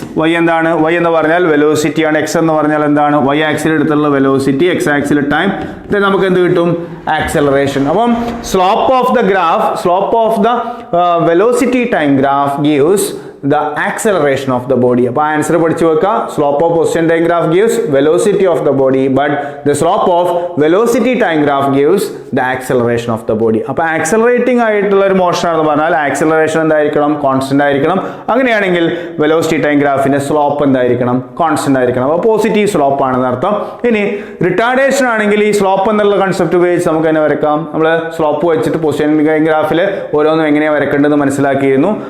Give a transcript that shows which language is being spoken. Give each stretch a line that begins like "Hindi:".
Malayalam: y എന്താണ്, y എന്ന് പറഞ്ഞാൽ വെലോസിറ്റി ആണ്, x എന്ന് പറഞ്ഞാൽ എന്താണ്, y axle എടുത്തുള്ള velocity, x axle time.
English: then
Malayalam: നമുക്ക് എന്ത് കിട്ടും, ആക്സലറേഷൻ. അപ്പം
English: Slope of the graph, slope of the velocity time graph gives the acceleration of the body.
Malayalam: അപ്പോൾ ആൻസർ പഠിച്ചു വെക്കുക.
English: Slope of position time graph gives velocity of the body, but the slope of velocity time graph gives the acceleration of the body.
Malayalam: അപ്പോൾ accelerating ആയിട്ടുള്ള ഒരു motion ആണെന്ന് പറഞ്ഞാൽ acceleration എന്തായിരിക്കണം, constant ആയിരിക്കണം. അങ്ങനെയാണെങ്കിൽ വെലോസിറ്റി ടൈം ഗ്രാഫിന്റെ സ്ലോപ്പ് എന്തായിരിക്കണം, കോൺസ്റ്റന്റ് ആയിരിക്കണം. അപ്പോൾ പോസിറ്റീവ് സ്ലോപ്പ് ആണെന്ന് അർത്ഥം. ഇനി റിട്ടാർഡേഷൻ ആണെങ്കിൽ ഈ സ്ലോപ്പ് എന്നുള്ള കൺസെപ്റ്റ് ഉപയോഗിച്ച് നമുക്ക് തന്നെ വരക്കാം. നമ്മൾ സ്ലോപ്പ് വെച്ചിട്ട് പൊസിഷൻ ടൈം ഗ്രാഫിൽ ഓരോന്നും എങ്ങനെയാണ് വരക്കേണ്ടത് മനസ്സിലാക്കിയിരുന്നു.